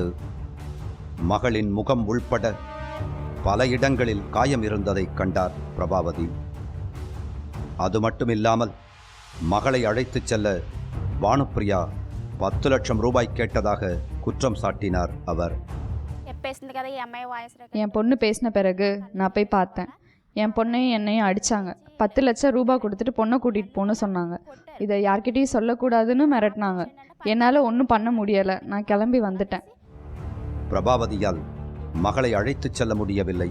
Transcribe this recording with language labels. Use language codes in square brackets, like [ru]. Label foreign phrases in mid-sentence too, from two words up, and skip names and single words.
[ta] மகளின் முகம் உள்பட பல இடங்களில் காயம் இருந்ததை கண்டார் பிரபாவதி. அது மட்டுமில்லாமல் மகளை அழைத்துச் செல்ல பானுப்பிரியா 10 லட்சம் ரூபாய் கேட்டதாக குற்றம் சாட்டினார் அவர். [te] చెప్పేసింది కదా ఈ అమ్మాయి వాయిస్ [ta] என் பொண்ணு பேசின பிறகு நான் போய் பார்த்தேன். என் பொண்ணையும் என்னையும் அடித்தாங்க. 10 லட்சம் ரூபாய் கொடுத்துட்டு பொண்ணை கூட்டிகிட்டு போன்னு சொன்னாங்க. இதை யார்கிட்டையும் சொல்லக்கூடாதுன்னு மிரட்டினாங்க. என்னால் ஒன்றும் பண்ண முடியலை. நான் கிளம்பி வந்துட்டேன். பிரபாவதியால் மகளை அழைத்துச் செல்ல முடியவில்லை.